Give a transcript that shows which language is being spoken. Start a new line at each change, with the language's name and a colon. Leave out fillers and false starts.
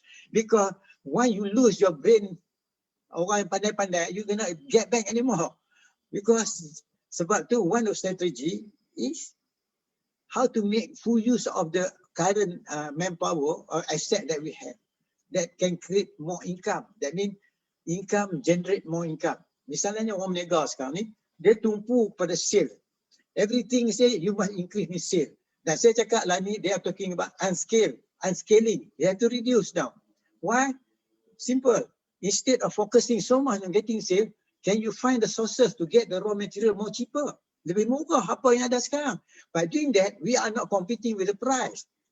English: Because when you lose your brain,
Malay: orang yang pandai-pandai,
English: you cannot get back anymore. Because
Malay: sebab tu
English: one of strategy is how to make full use of the current manpower or asset that we have that can create more income. That means income generate more income.
Malay: Misalnya orang berniaga sekarang ni, dia tumpu pada sale.
English: Everything say you must increase in sale.
Malay: Dan saya cakap lah ni,
English: they are talking about unscaling. They have to reduce down. Why? Simple. Instead of focusing so much on getting sale, can you find the sources to get the raw material more cheaper?
Malay: Lebih murah apa yang ada sekarang.
English: By doing that, we are not competing with the price.